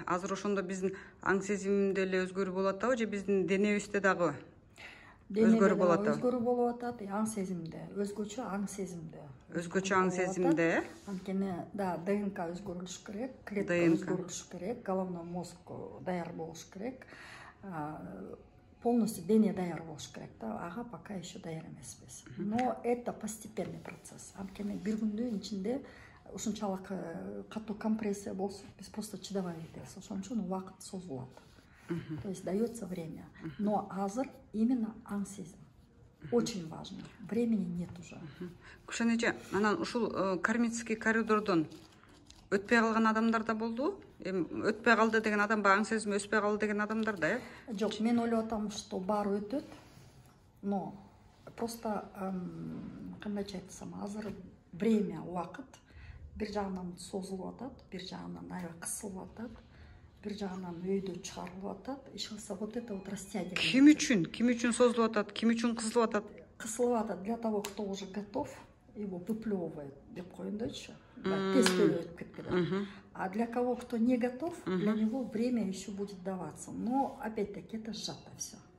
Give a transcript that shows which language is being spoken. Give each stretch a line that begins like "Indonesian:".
Kyrgyz: Азыр ошондо биздин аң сезимде эле өзгөрүү болуп атабы же биздин денебизде дагы өзгөрүү болуп атабы? Өзгөрүү болуп атат, аң сезимде, өзгөчө аң сезимде. Өзгөчө аң сезимде, Анткени ДНК өзгөрүлүш керек, клетка өзгөрүлүш керек,
Russian: головной мозг
Kyrgyz: даяр болуш керек.
Russian: Полностью
Kyrgyz: дене даяр болуш керек да. Ага
Russian: пока еще
Kyrgyz: даяр эмеспиз.
Russian: Но это постепенный процесс.
Kyrgyz: Анткени бир күндүн ичинде ушунчалык катуу компрессия болсо, биз просто чыдабай кетебиз. Ошон үчүн убакыт созулат.
Russian: То есть дается время. Но
Kyrgyz: азыр
Russian: именно
Kyrgyz: аң сезим.
Russian: Очень важно. Времени нет уже.
Kyrgyz: Гүлшен эже, анан ушул кармический коридордон өтпөй калган адамдар да болду. Өтпөй калды деген адам багың сезим өспөй калды деген адамдар да, э? Жок, мен ойлоп атам,
Russian: что
Kyrgyz: бар өтөт,
Russian: но просто
Kyrgyz: кандайча айтсам, азыр
Russian: время,
Kyrgyz: убакыт бир жагынан созулуп атат, бир жагынан аябай кысылып атат, бир жагынан өйдө чыгарылып атат. Иш кылса
Russian: вот это вот растягивание.
Kyrgyz: Ким үчүн созулуп атат, ким үчүн кысылып атат? Кысылып атат
Russian: для того, кто уже готов, его выплевывает
Kyrgyz: деп коюндойчу.
Russian: Тестовый
Kyrgyz: өтүп кеткен.
Russian: А для кого, кто не готов, для него время еще будет даваться. Но опять-таки это сжато все.